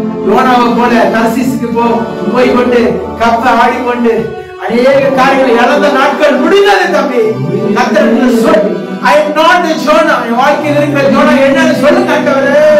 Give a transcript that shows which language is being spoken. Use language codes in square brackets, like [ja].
[ta] யோனாவை போல தர்சீசுக்கு போய் கொண்டு கப்ப ஆடிக்கொண்டு அநேக காரியங்களை இழந்த நாட்கள் முடிந்தது தம்பி. கர்த்தர் சொல், [en] I am not the Jonah. [ta] என் வாழ்க்கையில் இருக்கிற ஜோனா என்னன்னு சொல்லுங்க ஆண்டவரே.